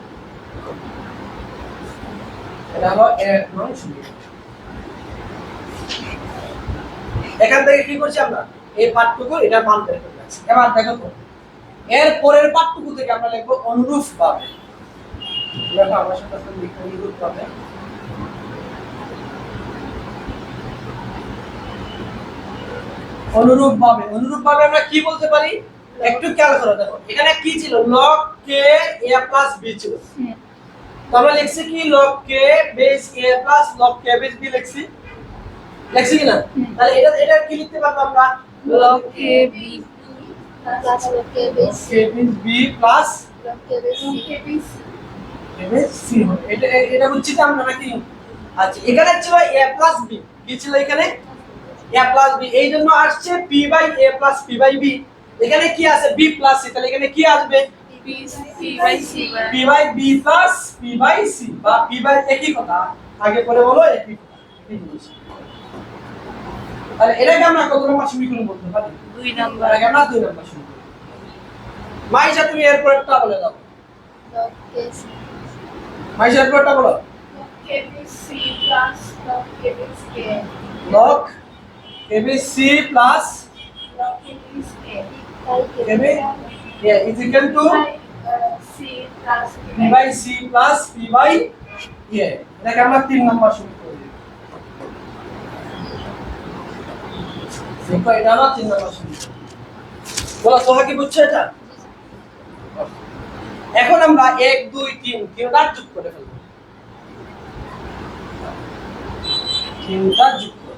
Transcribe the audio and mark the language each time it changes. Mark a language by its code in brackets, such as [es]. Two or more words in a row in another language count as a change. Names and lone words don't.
[bn] এটা হলো এক নং শুরু এখান থেকে কি করছি আমরা এই পার্টটুকু এটা মান বের করে রাখছি এবার দেখো তো এর পরের পার্টটুকু থেকে আমরা লিখব অনুরূপ ভাবে দেখো আমরা সাথে সাথে লিখব অনুরূপ ভাবে অনুরূপ ভাবে আমরা কি বলতে পারি একটু খেয়াল করো দেখো এখানে কি ছিল [en] log k a b [bn] ছিল তো আমরা লিখছি কি [en] log k base a log k base b [bn] লিখছি কি না তাহলে এটা কি লিখতে পারবো আমরা [en] log a b plus log k base k base b plus log k base k base c [bn] হবে এটা বুঝছি তো আমরা নাকি আচ্ছা এখানে ছিল [en] a b [bn] কি ছিল এখানে [en] a b [bn] এই জন্য আসছে [en] p by a p by b [bn] এখানে কি আছে [en] b plus c [bn] তাহলে এখানে কি আসবে [en] p by c p by b plus p by c [bn] বা [en] p by [bn] একই কথা আগে পরে বলো একই কথা একই জিনিস তাহলে এটাকে আমরা কত নম্বর সমীকরণ বলতে পারি 2 নাম্বার এটাকে আমরা 2 নম্বর সমীকরণ মাইশা তুমি এর পরেরটা বলে দাও [en] log k [bn] মাইশা এর পরেরটা বলো [en] k base c plus log k base k log abc plus log k base k ab yeah is equal to c plus p by c plus p by a [bn] এটাকে আমরা 3 নম্বর সমীকরণ দেখো এটা হলো 3 নম্বর সমীকরণ। বলো তোমরা কি বুঝছো এটা? এখন আমরা 1 2 3 তিনটা যোগ করে ফেলবো। তিনটা যোগ করব।